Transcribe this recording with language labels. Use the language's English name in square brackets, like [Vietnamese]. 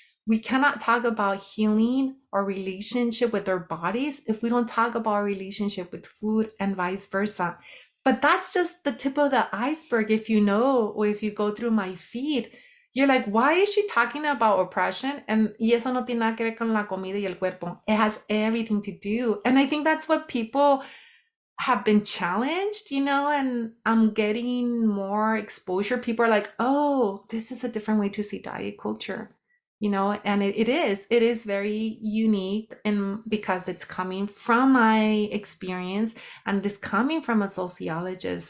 [English] We cannot talk about healing our relationship with our bodies if we don't talk about our relationship with food and vice versa. But that's just the tip of the iceberg. If you know, or if you go through my feed, you're like, why is she talking about oppression? [Spanish] And y eso no tiene nada que ver con la comida y el cuerpo. [English] It has everything to do. And I think that's what people have been challenged, and I'm getting more exposure. People are like, oh, this is a different way to see diet culture, and it is very unique, and because it's coming from my experience and it's coming from a sociologist.